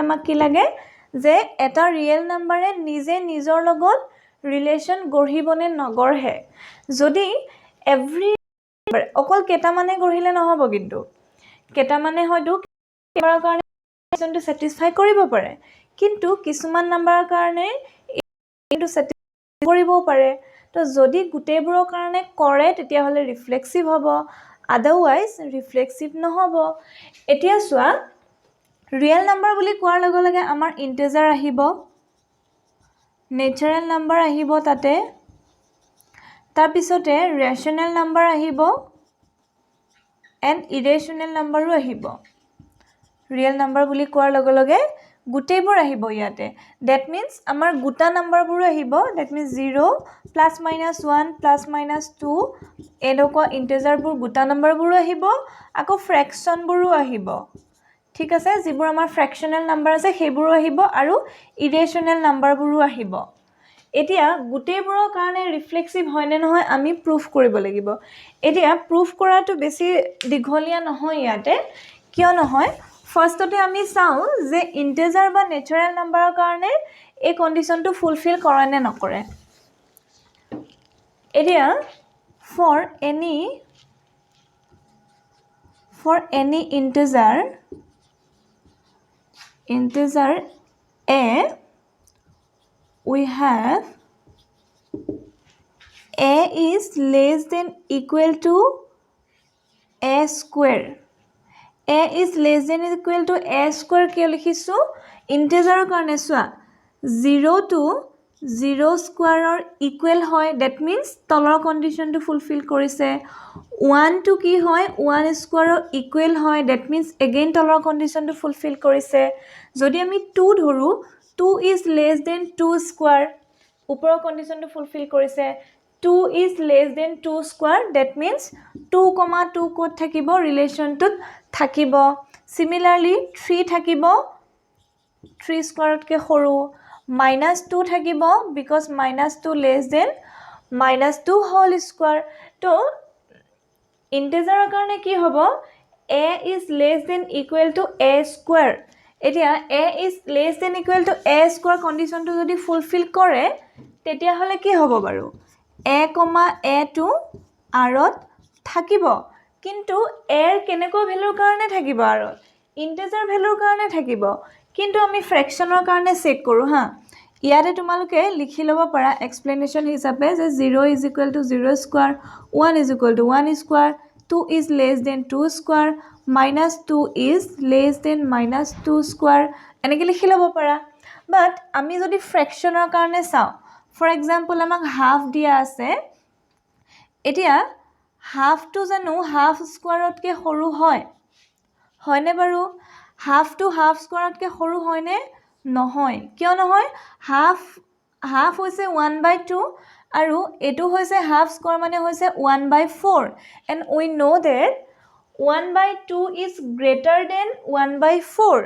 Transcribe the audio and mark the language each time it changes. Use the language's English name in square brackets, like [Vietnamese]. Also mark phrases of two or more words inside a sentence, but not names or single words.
[Assamese] আমাক কি লাগে যে এটা [English] real number [Assamese] নিজে নিজৰ লগত ৰিলেশন গঢ়িবনে নগঢ়ে যদি এভৰি অকল কেটা মানে গঢ়িলে নহব কিন্তু কেটা মানে হয়তো কেটাৰ কাৰণে ৰিলেশনটো স্যাটিসফাই কৰিব পাৰে কিন্তু কিছুমান নাম্বাৰৰ কাৰণে ইটো স্যাটিসফাই কৰিব পাৰে তো যদি গুটেবোৰৰ কাৰণে কৰে তেতিয়া হলে ৰিফ্লেক্সিভ হ'ব [English] otherwise reflexive [Assamese] নহব এতিয়া সোৱা [English] real number [Assamese] বুলি কোৱাৰ লগে লগে আমাৰ ইন্টিজাৰ আহিব [English] natural number [Assamese] আহিব তাতে তাৰ পিছতে [English] rational number [Assamese] আহিব [English] and irrational number [Assamese] আহিব [English] real number [Assamese] বুলি কোৱাৰ লগে লগে গুটেবোৰ আহিব ইয়াতে [English] that means [Assamese] আমাৰ গুটা নাম্বাৰবোৰ আহিব [English] that means 0 plus minus 1 plus minus 2 [Assamese] এনেকুৱা ইন্টিজাৰবোৰ গুটা নাম্বাৰবোৰ আহিব আকৌ ফ্ৰেকশনবোৰো আহিব ঠিক আছে যিবোৰ আমাৰ [English] fractional number [Assamese] আছে সেইবোৰো আহিব আৰু ইৰেশনাল নাম্বাৰবোৰো আহিব এতিয়া গুটেবোৰৰ কাৰণে ৰিফ্লেক্সিভ হয় নে নহয় আমি প্ৰুফ কৰিব লাগিব এতিয়া প্ৰুফ কৰাটো বেছি দীঘলীয়া নহয় ইয়াতে কিয় নহয় ফাৰ্ষ্টতে আমি চাও যে ইন্টিজাৰ বা [English] natural number [Assamese] কাৰণে এই কন্ডিশনটো ফুলফিল কৰে নে নকৰে [English] এতিয়া for any integer a we have a is less than equal to a square a is less than or equal to a square [Assamese] কিয় লিখিছো ইন্টিজাৰৰ কাৰণে চোৱা 0 to 0 স্কয়াৰৰ ইকুৱেল হয় [English] that means [Assamese] তলৰ কন্ডিশনটো ফুলফিল কৰিছে 1 to কি হয় 1 স্কয়াৰৰ ইকুৱেল হয় that means again তলৰ কন্ডিশনটো ফুলফিল কৰিছে যদি আমি 2 ধৰো 2 [English] is less than [Assamese] 2 স্কয়াৰ ওপৰৰ কন্ডিশনটো ফুলফিল কৰিছে 2 [English] is less than 2 square that means [Assamese] 2, 2 কোড থাকিব ৰিলেশনটোত থাকিব similarly 3 থাকিব 3 স্কয়াৰতকে সৰু -2 থাকিব [English] because -2 less than -2 whole square [Assamese] তো ইন্টিজাৰৰ কাৰণে কি হ'ব [English] a is less than equal to a square [Assamese] এতিয়া [English] a is less than equal to a square [Assamese] কন্ডিশনটো যদি ফুলফিল কৰে তেতিয়া হলে কি হ'ব বাৰু a, a to আৰত থাকিব কিন্তু a ৰ কেনেকৈ ভ্যালুৰ কাৰণে থাকিব আৰত ইন্টিজাৰ ভ্যালুৰ কাৰণে থাকিব কিন্তু আমি ফ্ৰেকশনৰ কাৰণে চেক কৰো হা ইয়াতে তোমালোকে লিখি লব পাৰা এক্সপ্লেনেশন হিচাপে যে [English] 0 is equal to 0 square 1 is equal to 1 square 2 is less than 2 square -2 is less than -2 square [Assamese] এনেকৈ লিখি লব পাৰা বাট আমি যদি ফ্ৰেকশনৰ কাৰণে চাও [English] For example, [Assamese] আমাক half দিয়া আছে. এতিয়া half টো জানো [English] half square [Assamese] ত কৈ সৰু হয়. হয় নে বাৰু half টো [English] half square [Assamese] ত কৈ সৰু হয় নে নহয়। কিয় নহয়? [English] Half [Assamese] হৈছে 1/2 আৰু এটো হৈছে [English] half square [Assamese] মানে হৈছে [English] 1/4 and we know that 1/2 is greater than 1/4.